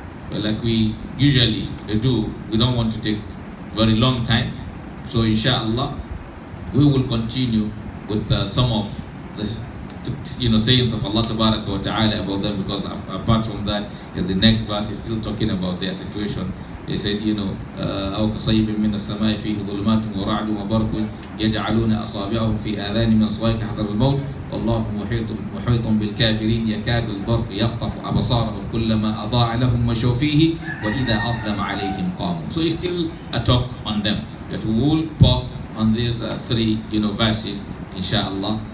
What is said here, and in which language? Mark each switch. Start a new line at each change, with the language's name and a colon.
English: But like we usually do, we don't want to take very long time. So inshallah, we will continue with some of the sayings of Allah Tabaraka wa Ta'ala about them, because apart from that is the next verse is still talking about their situation. He said,
Arabic: أو كصيب من السماء فيه ظلمات ورعد وبرق يجعلون أصابعهم في آذان من الصواعق حذر الموت والله محيط بالكافرين يكاد البرق يخطف أبصارهم كلما أضاع لهم مشوا فيه وإذا أظلم عليهم قاموا.
English: So it's still a talk on them, that we will pause on these three verses inshallah.